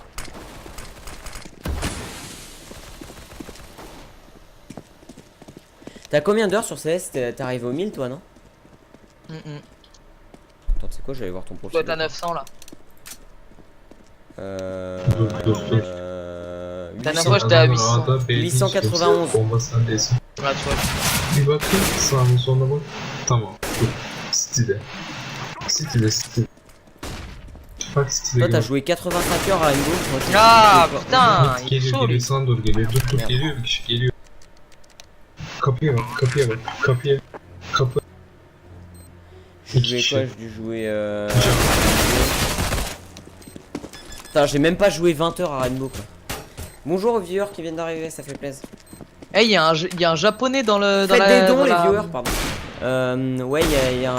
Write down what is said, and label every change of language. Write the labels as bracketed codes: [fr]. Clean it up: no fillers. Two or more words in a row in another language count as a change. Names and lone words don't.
[fr] T'as combien d'heures sur CS? T'es arrivé au 1000 toi non? Attends, tu sais quoi, j'allais voir ton profil. Toi t'as 900 là. La dernière fois j'étais à 800. 891. Ah, tu vois. [tr] Bir bakayım sağına soluna bak. Tamam. Dur. City'de. City'de. Bak size [fr] Toi, t'as [tr] gör. [fr] joué 85 heures à Rainbow. Moi, j'ai Ah joué putain, [tr] Mid [fr] il est [tr] geliyor, [fr] chaud [tr] geliyor, [fr] lui. [tr] sana doğru geliyor. Dur dur [fr] Merde. [tr] geliyor, bir kişi geliyor. Kapıya bak, kapıya bak, kapıya. Kapı. [fr] J'ai joué quoi? J'ai dû jouer. Putain, j'ai même pas joué 20 heures à Rainbow quoi. Bonjour aux viewers qui viennent d'arriver, ça fait plaisir. Eh, y a un japonais dans le. Faites des dons, les viewers, pardon. Ouais, y a un.